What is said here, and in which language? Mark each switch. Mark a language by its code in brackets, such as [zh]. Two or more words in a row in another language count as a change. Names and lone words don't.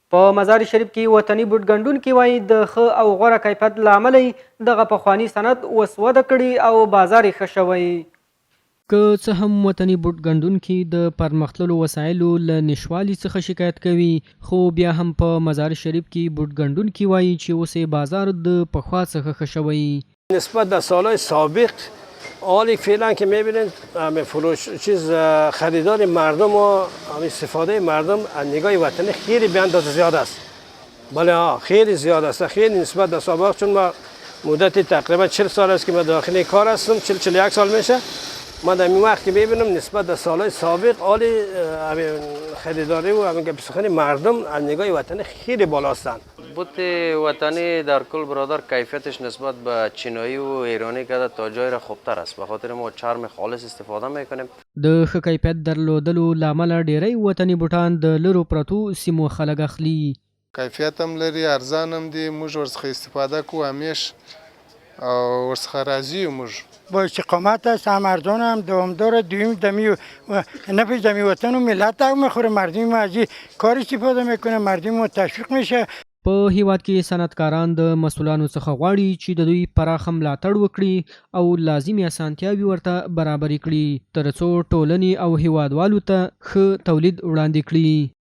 [ps] په مزار شریف کې وطني بوټ ګنډونکي وایي د ښه او غوره کیفیت له امله یې دغه پخواني صنعت اوس وده کړې او بازار یې ښه شوی. که څه هم وطني بوټ ګنډونکي د پرمختللو وسایلو له نشوالي څخه شکایت کوي، خو بیا هم په مزار شریف کې بوټ ګنډونکي وایي چې اوس یې بازار د پخوا څخه ښه شوی. [fa] نسبت به سالهای سابق حالی فعلا که میبینید همه فروش خریدار مردم و استفاده مردم از نگاه وطنی خیلی به اندازه زیاد است. بله خیلی زیاد است، خیلی نسبت به سابق. چون ما مدت تقریبا 40 سال است که ما داخل کار هستم، 41 سال میشه. ما در این وقت که میبینم نسبت به سالهای سابق حالی خریداری و همین سخن مردم از نگاه وطنی خیلی بالا هستند. بوت وطنی در کل برادر کیفیتش نسبت به چینایی و ایرانی که تا جای را خوبتر است، به خاطر ما چرم خالص استفاده میکنیم. [ps] د ښه کیفیت درلودلو له امله ډیری وطني بوټان د لرو پرتو سیمو خلک اخلي. کیفیت هم لري، ارزان هم دي، موږ ورڅخه استفاده کوو همیش او ورڅخه راضي یو. موږ [fa] با استقامت است، هم ارزان هم دوامدار، دویم دمی و نفع دمی وطن و ملت هم میخوره. مردم از کار استفاده میکنه، مردم تشویق میشه. [ps] په هیواد کې صنعتکاران د مسؤلانو څخه غواړي چې د دوی پراخه ملاتړ وکړي او لازمي اسانتیاوې ورته برابرې کړي ترڅو ټولنې او هیوادوالو ته ښه تولید وړاندې کړي.